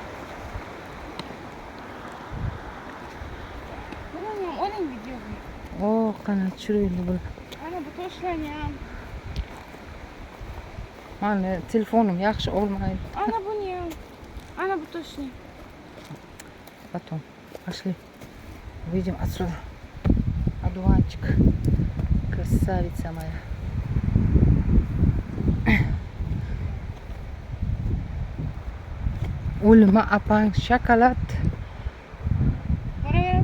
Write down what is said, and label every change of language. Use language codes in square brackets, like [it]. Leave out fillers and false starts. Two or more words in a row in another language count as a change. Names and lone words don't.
[uz] Bularni oling videoni. O, qani tushiraylik bular. Ana bu toshlangan. Mani telefonim yaxshi olmaydi. Ana buni ham. Ana bu toshni. [ru] Потом пошли. Выйдем отсюда. Одуванчик. Красавица моя. [uz] Ulma apang shokolad. Boraveramiz.